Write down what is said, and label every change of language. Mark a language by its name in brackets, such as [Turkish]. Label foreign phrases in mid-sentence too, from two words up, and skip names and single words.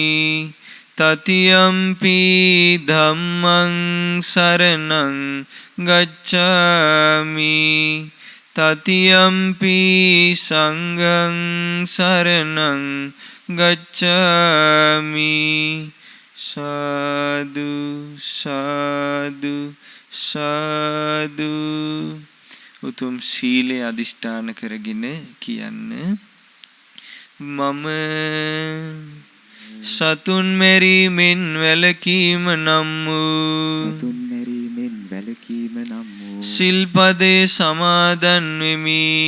[Pali] තතියම්පි ධම්මං සරණං ගච්ඡාමි. තතියම්පි සංඝං සරණං ගච්ඡාමි. [Sinhala] සාදු සාදු සාදු. උතුම් සීලේ අදිෂ්ඨාන කරගෙන කියන්න. මම සතුන් මෙරීමෙන් වැළකීම නම් වූ සිල්පදේ සමාදන් වෙමි.